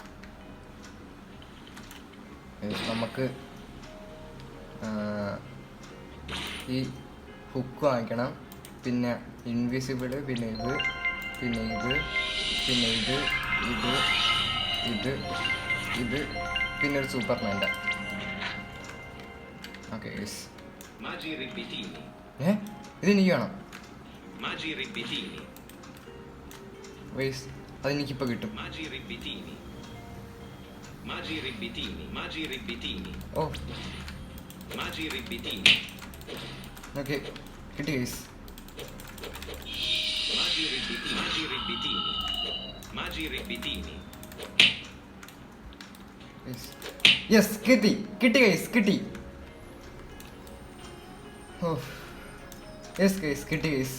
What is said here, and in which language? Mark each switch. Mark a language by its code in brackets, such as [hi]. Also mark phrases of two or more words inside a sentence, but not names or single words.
[ml] നമുക്ക് ഈ ഹുക്ക് വാങ്ങിക്കണം, പിന്നെ ഇൻവിസിബിള്, പിന്നെ ഇത്, പിന്നെ ഇത്, പിന്നെ ഇത്, ഇത്, ഇത്, ഇത്, പിന്നെ ഒരു സൂപ്പർമാൻ്റെ. ഓക്കെ, ഇതെനിക്ക് വേണം. Magi Ribbitini. വൈസ് അതെനിക്കിപ്പോൾ കിട്ടും. Magi Ribbitini. Magi Ribbitini. Magi Ribbitini. ഓ Magi Ribbitini. ഓക്കെ കിട്ടി ഗൈസ്. Magi Ribbitini. Magi Ribbitini. Magi Ribbitini. യെസ് കിട്ടി കിട്ടി ഗൈസ് കിട്ടി. [en] oh yes guys കിട്ടി ഗൈസ്.